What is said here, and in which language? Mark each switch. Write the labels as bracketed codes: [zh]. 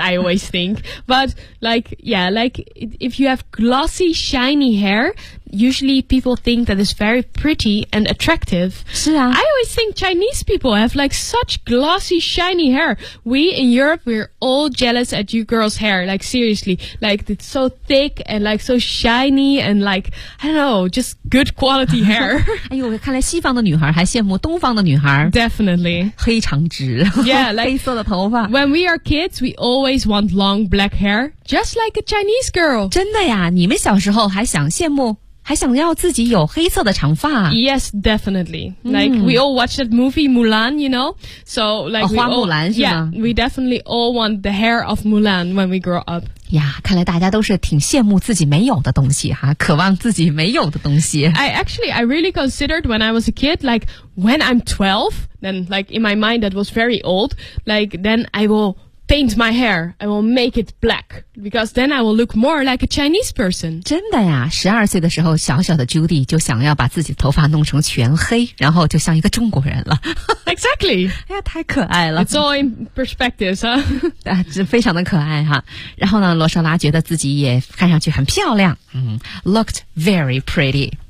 [en] I always think, but like, yeah, like if you have glossy, shiny hair, usually people think that is very pretty and attractive. [zh] 是啊 [en] ，I always think Chinese people have like such glossy, shiny hair. We in Europe, we're all jealous at you girls' hair. Like seriously, like it's so thick and like so shiny and like. I don't know, just good quality hair. [zh] 哎呦，看来西方的女孩还羡慕东方的女孩。 [en] Definitely. [zh] 黑长直。 [en] Yeah, like, [zh] 黑色的头发。 [en] When we are kids, we always want long black hair, just like a Chinese girl. [zh] 真的呀，你们小时候还想羡慕，还想要自己有黑色的长发。 [en] Yes, definitely. Like, we all watched that movie Mulan, you know? So, like, [zh] 花木兰是吗？ [en] Yeah, we definitely all want the hair of Mulan when we grow up. [zh] 呀，看来大家都是挺羡慕自己没有的东西哈，渴望自己没有的东西。 [en] I really considered when I was a kid, like when I'm 12, then like in my mind that was very old, like then I will paint my hair, I will make it black, because then I will look more like a Chinese person. [zh] 真的呀，十二岁的时候，小小的 Judy 就想要把自己的头发弄成全黑，然后就像一个中国人了。 [en] Exactly. [zh] 哎呀，太可爱了。 [en] It's all in perspectives, huh? [zh] 啊，这非常的可爱哈。然后呢，罗莎拉觉得自己也看上去很漂亮， [en] looked very pretty.